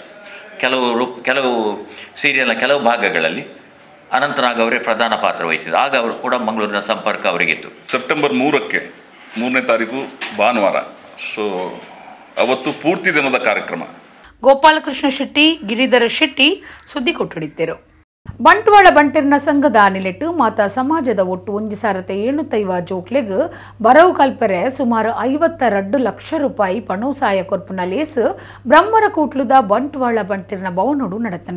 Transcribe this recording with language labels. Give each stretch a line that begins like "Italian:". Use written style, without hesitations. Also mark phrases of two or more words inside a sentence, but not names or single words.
Kannada: ಕೆಲವು ಸೀರಿಯಲ್ನ ಕೆಲವು ಭಾಗಗಳಲ್ಲಿ ಅನಂತನಾಗ್ ಅವರೇ ಪ್ರಧಾನ ಪಾತ್ರ ವಹಿಸಿದರು. ಆಗ ಅವರು ಕೂಡ ಮಂಗಳೂರಿನ ಸಂಪರ್ಕ ಅವರಿಗಿತ್ತು. ಸೆಪ್ಟೆಂಬರ್ 3ನೇ ತಾರೀಕು ಭಾನುವಾರ. ಸೊ ಅವತ್ತು ಪೂರ್ತಿ ದಿನದ ಕಾರ್ಯಕ್ರಮ. ಗೋಪಾಲಕೃಷ್ಣ ಶೆಟ್ಟಿ, ಗಿರಿಧರ ಶೆಟ್ಟಿ ಸುದ್ದಿ ಕೊಟ್ಟುಡಿದ್ದರು.
Tulu: ಬಂಟ್ವಾಳ ಬಂಟೆರ್ನ ಸಂಘದ ಅನಿಲೆಟ್ಟು ಮಾತಾ ಸಮಾಜದ ಒಟ್ಟು 1,705 ಜೋಕ್ಲೆಗ್ ಬರವು ಕಲ್ಪರೆ ಸುಮಾರು 52 ಲಕ್ಷ ರೂಪಾಯಿ ಪಣೋಸಾಯ ಕೊರ್ಪುನ ಲೇಸ್ ಬ್ರಹ್ಮರ ಕೂಟ್ಲುದ ಬಂಟ್ವಾಳ ಬಂಟೆರ್ನ ಭವನೋಡು ನಡೆತಂಡು.